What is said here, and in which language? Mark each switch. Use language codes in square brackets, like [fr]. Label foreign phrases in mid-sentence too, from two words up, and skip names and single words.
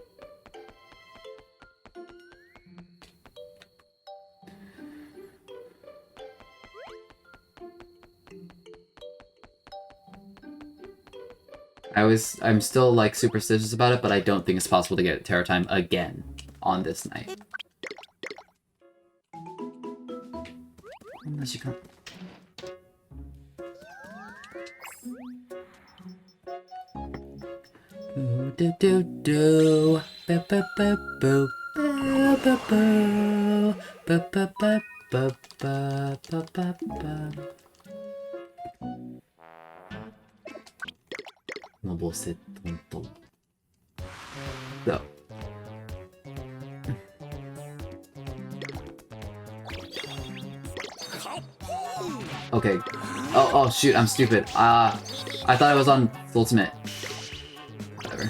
[en] I'm still like superstitious about it, but I don't think it's possible to get Terror Time again on this night. Unless you can't. Do do do do ba ba ba boo ba ba boo ba ba ba ba ba ba. Nobose tonto. So. Okay. Oh shoot, I'm stupid. I thought I was on ultimate. Whatever.